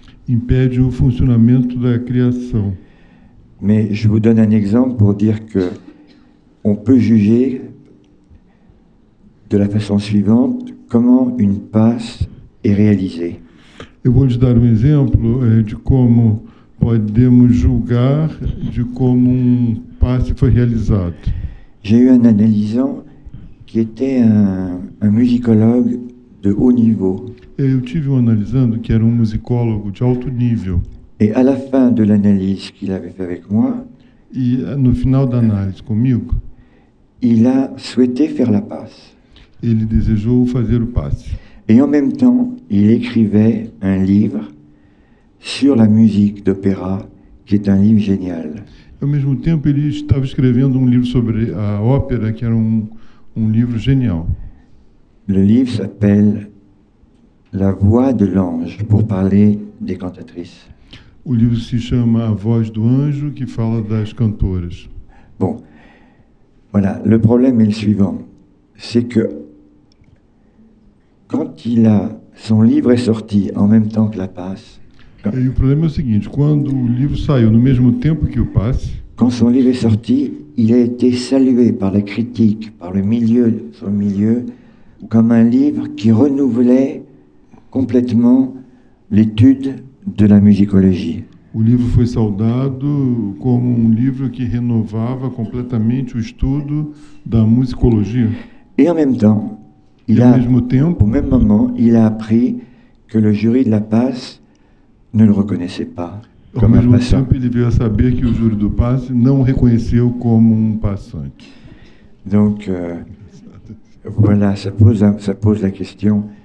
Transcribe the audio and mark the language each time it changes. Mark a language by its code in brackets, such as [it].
[pt] impede o funcionamento da criação. [fr] Mais je vous donne un exemple pour dire que on peut juger de la façon suivante comment une passe est réalisée. [pt] Eu vou lhes dar um exemplo de como podemos julgar de como passe foi realizado. [fr] J'ai eu un analysant qui était un musicologue de haut niveau. [pt] Eu tive analisando que era musicólogo de alto nível. [fr] Et à la fin de l'analyse qu'il avait fait avec moi, [pt] E no final da análise comigo, [fr] il a souhaité faire la passe. [pt] ele desejou fazer o passe. [fr] Et en même temps, il écrivait un livre sur la musique d'opéra, qui est un livre génial. [pt] Ao mesmo tempo, ele estava escrevendo livro sobre a ópera, que era livro genial. [fr] Le livre s'appelle La voix de l'ange, pour parler des cantatrices. [pt] O livro se chama A Voz do Anjo, que fala das cantoras. [fr] Bon, voilà, le problème est le suivant, c'est que quand son livre est sorti en même temps que la passe, [pt] E o problema é o seguinte, quando o livro saiu no mesmo tempo que o passe, [fr] quand son livre est sorti, il a été salué par la critique, par son milieu, comme un livre qui renouvelait complètement l'étude de la musicologie. [pt] o livro foi saudado como livro que renovava completamente o estudo da musicologia. [fr] Et en même temps, [pt] E ao mesmo tempo, [fr] au même moment, il a appris que le jury de la passe ne le reconnaissait pas [pt] ao [fr] comme un [pt] mesmo [fr] passant. [pt] tempo ele veio a saber que o júri do passe não o reconheceu como passante. [fr] Donc, voilà, ça pose la question